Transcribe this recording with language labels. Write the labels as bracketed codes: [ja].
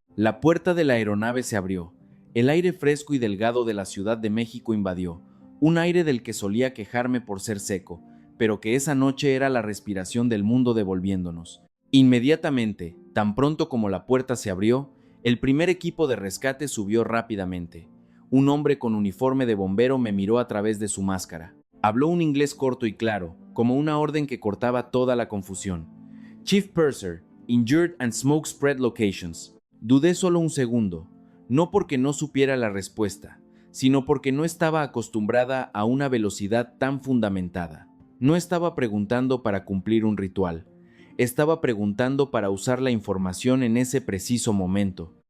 [es] La puerta de la aeronave se abrió. El aire fresco y delgado de la Ciudad de México invadió, un aire del que solía quejarme por ser seco, pero que esa noche era la respiración del mundo devolviéndonos. Inmediatamente, tan pronto como la puerta se abrió, el primer equipo de rescate subió rápidamente. Un hombre con uniforme de bombero me miró a través de su máscara. Habló un inglés corto y claro, como una orden que cortaba toda la confusión. [en] Chief Purser, Injured and Smoke Spread Locations. [es] Dudé solo un segundo, no porque no supiera la respuesta, sino porque no estaba acostumbrada a una velocidad tan fundamentada. No estaba preguntando para cumplir un ritual. Estaba preguntando para usar la información en ese preciso momento.